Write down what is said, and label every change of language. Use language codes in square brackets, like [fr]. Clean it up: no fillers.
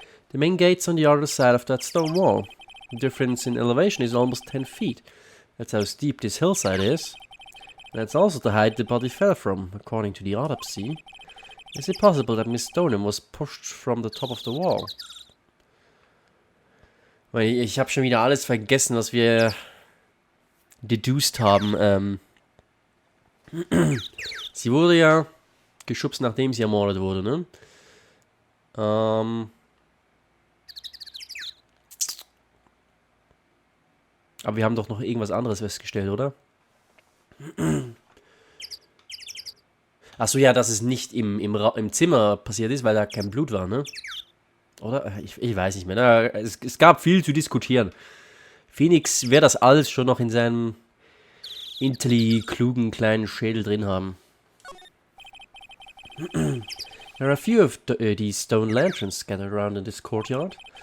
[en] The main gate's on the other side of that stone wall. The difference in elevation is almost 10 feet. That's how steep this hillside is. That's also the height the body fell from, according to the autopsy. Is it possible that Miss Stoneham was pushed from the top of the wall? [de] Weil ich habe schon wieder alles vergessen, was wir [en] deduced [de] haben. Sie wurde ja geschubst, nachdem sie ermordet wurde, ne? Aber wir haben doch noch irgendwas anderes festgestellt, oder? Achso, ja, dass es nicht im Zimmer passiert ist, weil da kein Blut war, ne? Oder? Ich weiß nicht mehr. Es gab viel zu diskutieren. Phoenix wird das alles schon noch in seinem klugen kleinen Schädel drin haben. [en] There are a few of these stone lanterns scattered around in this courtyard.